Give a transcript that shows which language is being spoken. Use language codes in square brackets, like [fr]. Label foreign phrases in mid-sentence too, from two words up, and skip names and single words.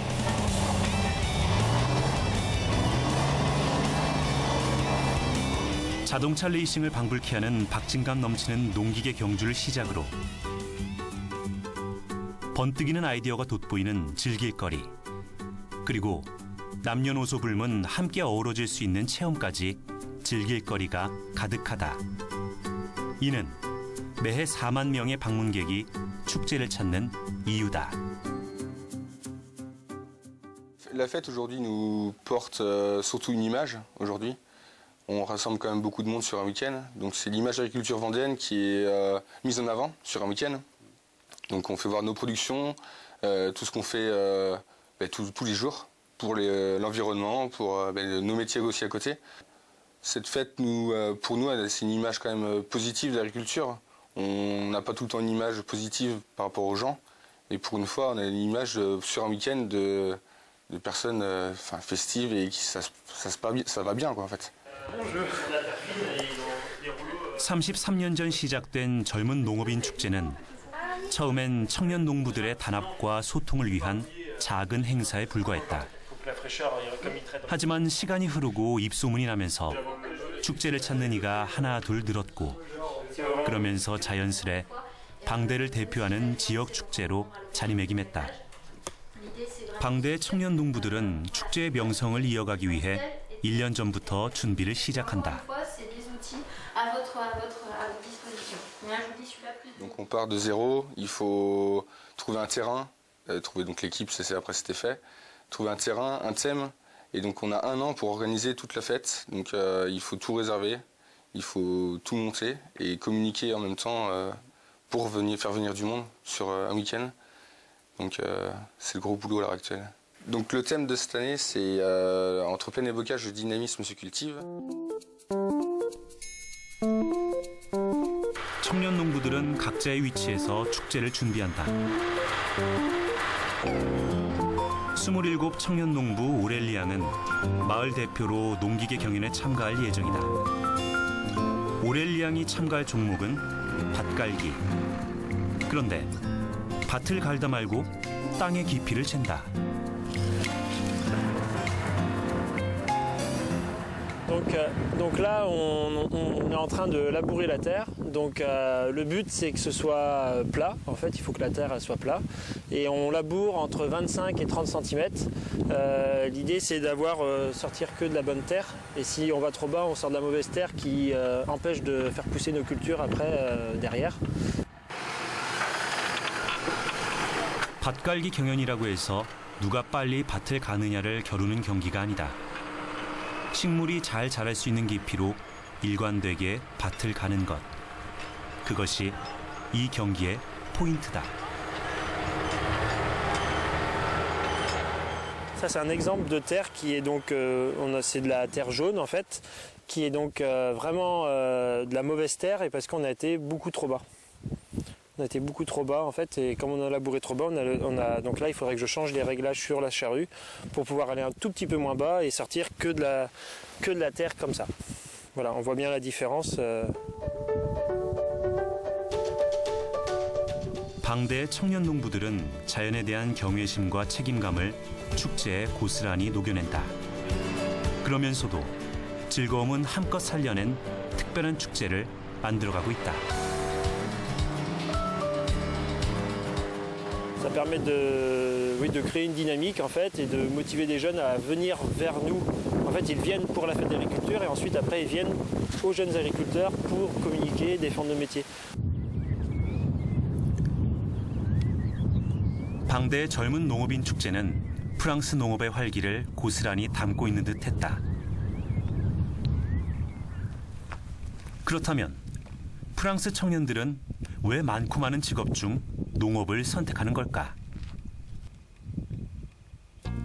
[ko] 자동차 레이싱을 방불케 하는 박진감 넘치는 농기계 경주를 시작으로 번뜩이는 아이디어가 돋보이는 즐길거리, 그리고 남녀노소 불문 함께 어우러질 수 있는 체험까지 즐길거리가 가득하다. 이는 매해 4만 명의 방문객이 축제를 찾는 이유다. [fr] La fête aujourd'hui nous porte surtout une image aujourd'hui. On rassemble quand même beaucoup de monde sur un week-end. Donc c'est l'image de l'agriculture vendéenne qui est mise en avant sur un week-end. Donc on fait voir nos productions, tout ce qu'on fait tous les jours pour l'environnement, pour nos métiers aussi à côté. Cette fête, pour nous, c'est une image quand même positive de l'agriculture. On n'a pas tout le temps une image positive par rapport aux gens. Et pour une fois, on a une image sur un week-end de personnes festives et ça va bien quoi, en fait. [ko] 33년 전 시작된 젊은 농업인 축제는 처음엔 청년 농부들의 단합과 소통을 위한 작은 행사에 불과했다. 하지만 시간이 흐르고 입소문이 나면서 축제를 찾는 이가 하나 둘 늘었고, 그러면서 자연스레 방대를 대표하는 지역 축제로 자리매김했다. 방대 청년 농부들은 축제의 명성을 이어가기 위해 1년 전부터 준비를 시작한다. [fr] Donc on part de zéro, il faut trouver un terrain, trouver donc l'équipe, après c'était fait, trouver un terrain, un thème, et donc on a un an pour organiser toute la fête, donc il faut tout réserver, il faut tout monter et communiquer en même temps pour faire venir du monde sur un week-end. Donc c'est le gros boulot à l'heure actuelle. Donc le thème de cette année c'est entre plein et bocage, le dynamisme se cultive. [ko] 청년 농부들은 각자의 위치에서 축제를 준비한다. 27 청년 농부 오렐리 양은 마을 대표로 농기계 경연에 참가할 예정이다. 오렐리 양이 참가할 종목은 밭갈기. 그런데 밭을 갈다 말고 땅의 깊이를 잰다. [fr] Donc là, on est en train de labourer la terre. Donc le but, c'est que ce soit plat. En fait, il faut que la terre elle soit plate. Et on laboure entre 25 et 30 cm. L'idée, c'est d'avoir sortir que de la bonne terre. Et si on va trop bas, on sort de la mauvaise terre qui empêche de faire pousser nos cultures après derrière. [ko] 밭갈기 경연이라고 해서 누가 빨리 밭을 가느냐를 겨루는 경기가 아니다. 식물이 잘 자랄 수 있는 깊이로 일관되게 밭을 가는 것. 그것이 이 경기의 포인트다. [fr] Ça, c'est un exemple de terre qui est donc, c'est de la terre jaune en fait, qui est donc vraiment de la mauvaise terre, et parce qu'on a été beaucoup trop bas. On a été beaucoup trop bas en fait, et comme on a labouré trop bas, donc là il faudrait que je change les réglages sur la charrue pour pouvoir aller un tout petit peu moins bas et sortir que de la terre comme ça. Voilà, on voit bien la différence. [ko] 방대 청년 농부들은 자연에 대한 경외심과 책임감을 축제에 고스란히 녹여낸다. 그러면서도 즐거움은 한껏 살려낸 특별한 축제를 만들어가고 있다. [fr] Ça permet de créer une dynamique en fait et de motiver des jeunes à venir vers nous. En fait, ils viennent pour la fête de l'agriculture et ensuite après ils viennent aux jeunes agriculteurs pour communiquer, défendre nos métiers. [ko] 방대의 젊은 농업인 축제는 프랑스 농업의 활기를 고스란히 담고 있는 듯했다. 그렇다면 프랑스 청년들은 왜 많고 많은 직업 중 농업을 선택하는 걸까?